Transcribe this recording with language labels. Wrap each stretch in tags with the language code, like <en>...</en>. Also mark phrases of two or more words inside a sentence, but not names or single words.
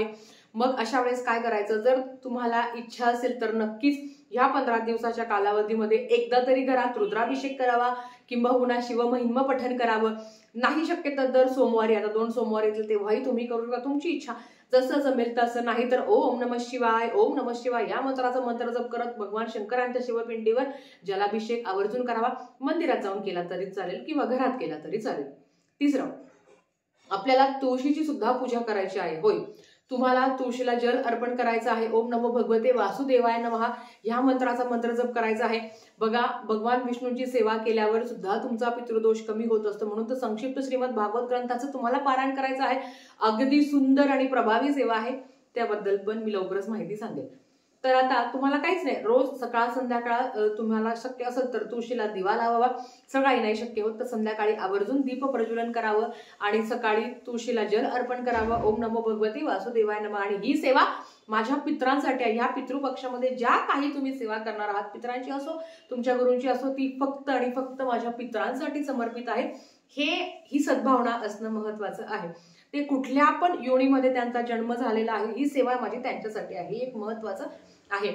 <mr>मग अशा वेळेस काय करायचं, जर तुम्हाला इच्छा असेल तर नक्कीच ह्या 15 दिवसाच्या कालावधीमध्ये एकदा तरी घरात रुद्राभिषेक करावा किंबहुना शिवमहिम्न पठण करावं। नाही शक्य तर दर सोमवारी, आता 2 सोमवार येतील तेव्हाही तुम्ही करू शकता, तुमची इच्छा जसं जमेल तसं। नाही तर</mr> <sa>ओम नमः शिवाय, ओम नमः शिवाय</sa> <mr>या मंत्राचा मंत्र जप करत भगवान शंकरांच्या शिवपिंडीवर जलाभिषेक आवर्जून करावा। मंदिरात जाऊन केला तरी चालेल किंवा घरात केला तरी चालेल। तिसरं, आपल्याला तुळशीची सुद्धा पूजा करायची आहे। होय, तुम्हाला तुळशीला जल अर्पण करायचं आहे.</mr> <sa>ओम नमो भगवते वासुदेवाय नमः</sa> <mr>ह्या मंत्राचा मंत्र जप करायचा आहे. बघा, भगवान विष्णूंची सेवा केल्यावर सुद्धा तुमचा पितृदोष कमी होत असतो. म्हणून तर संक्षिप्त श्रीमद भागवत ग्रंथाचं तुम्हाला पारायण करायचं आहे. अगदी सुंदर आणि प्रभावी सेवा आहे, त्याबद्दल पण मी लवकरच माहिती सांगेल. तर आता तुम्हाला काहीच नाही, रोज सकाळ संध्याकाळ तुम्हाला शक्य असेल तर तुळशीला दिवा लावावा. सकाळी नाही शक्य होत तर संध्याकाळी आवर्जून दीप प्रज्वलन करावं आणि सकाळी तुळशीला जल अर्पण करावं.</mr> <sa>ओम नमो भगवती वासुदेवाय नमः.</sa> <mr>आणि ही सेवा माझ्या पित्रांसाठी आहे. ह्या पितृपक्षामध्ये ज्या काही तुम्ही सेवा करणार आहात, पित्रांची असो तुमच्या गुरूंची असो, ती फक्त आणि फक्त माझ्या पित्रांसाठी समर्पित आहे. ही सद्भावना असणं महत्वाचं आहे. ते कुठल्या पण योनीमध्ये त्यांचा जन्म झालेला आहे, ही सेवा माझी त्यांच्यासाठी आहे, एक महत्वाचं आहे.</mr>